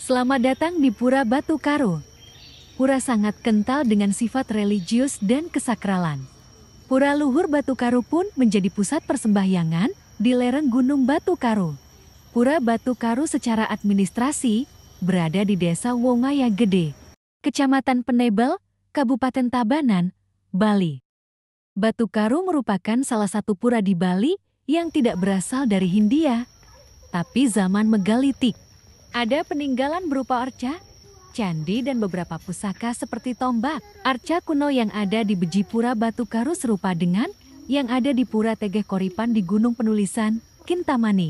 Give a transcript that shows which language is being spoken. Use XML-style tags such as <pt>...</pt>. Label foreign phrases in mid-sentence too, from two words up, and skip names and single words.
<id>Selamat datang di Pura Batu Karo. Pura sangat kental dengan sifat religius dan kesakralan. Pura Luhur Batu Karo pun menjadi pusat persembahyangan di lereng Gunung Batu Karo. Pura Batu Karo secara administrasi berada di Desa Wongaya Gede, Kecamatan Penebel, Kabupaten Tabanan, Bali. Batu Karo merupakan salah satu pura di Bali yang tidak berasal dari Hindia, tapi zaman megalitik. Ada peninggalan berupa arca, candi dan beberapa pusaka seperti tombak. Arca kuno yang ada di Beji Pura Batu Karo serupa dengan yang ada di Pura Tegeh Koripan di Gunung Penulisan, Kintamani.</id>